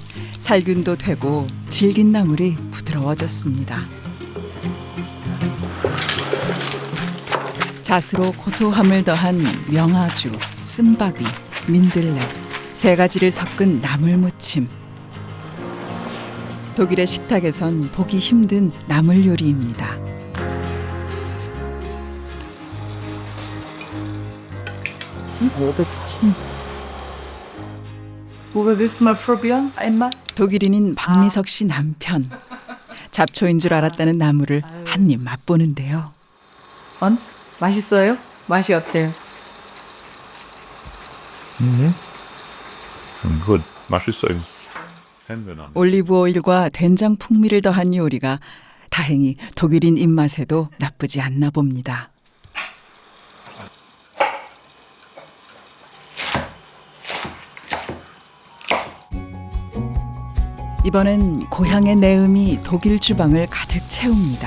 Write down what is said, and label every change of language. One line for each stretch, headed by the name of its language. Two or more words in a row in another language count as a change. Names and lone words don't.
Korean: 살균도 되고 질긴 나물이 부드러워졌습니다. 잣으로 고소함을 더한 명아주, 쓴바귀, 민들레 세 가지를 섞은 나물 무침. 독일의 식탁에선 보기 힘든 나물 요리입니다.
German: Wo willst du mal probieren? Einmal?
Korean: 독일인인 박미석 씨 남편. 잡초인 줄 알았다는 나물을 한 입 맛보는데요. 맛있어요? 맛이 어때요? Gut, 맛있어요.
German: Hände an.
Korean: 올리브 오일과 된장 풍미를 더한 요리가 다행히 독일인 입맛에도 나쁘지 않나 봅니다. 이번엔 고향의 내음이 독일 주방을 가득 채웁니다.